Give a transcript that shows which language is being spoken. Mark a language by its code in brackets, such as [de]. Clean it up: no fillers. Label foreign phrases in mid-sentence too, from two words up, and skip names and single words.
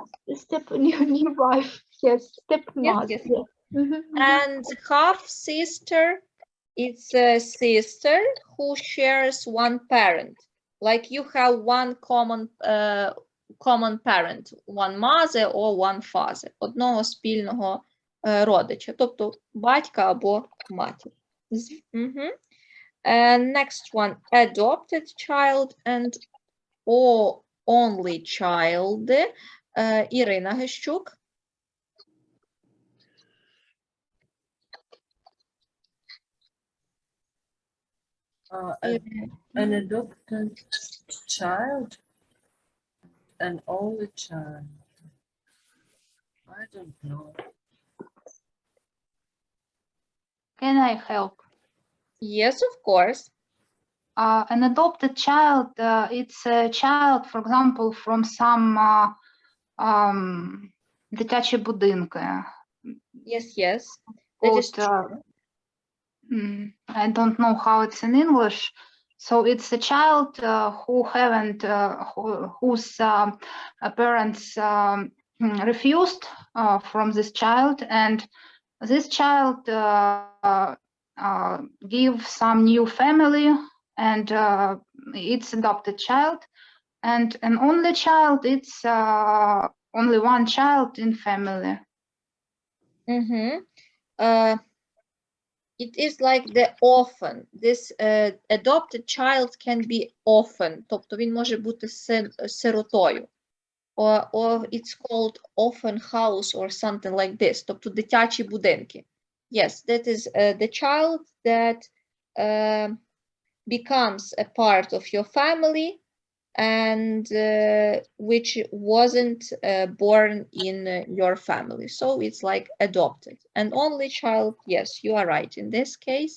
[en] New wife, yes, stepmother. Yes. And half-sister, it's a sister who shares one parent. Like you have one common parent, one mother or one father. [uk] Одного спільного родича, тобто батька або матір. [en] Next one, adopted child and or only child. Ірина Гещук. An adopted child, an only child. I don't know. Can I help? Yes, of course. An adopted child, it's a child, for example, from some [uk] дитячі будинки. [en] Yes. That is true. I don't know how it's in English. So it's a child who haven't, whose parents refused from this child, and this child give some new family, and it's adopted child, and an only child, it's only one child in family. It is like the orphan. This adopted child can be orphan, [uk] тобто він може бути сиротою. [en] Or it's called orphan house or something like this, [uk] тобто дитячі будинки. [en] Yes, that is the child that becomes a part of your family and which wasn't born in your family. So it's like adopted. And only child, yes, you are right in this case.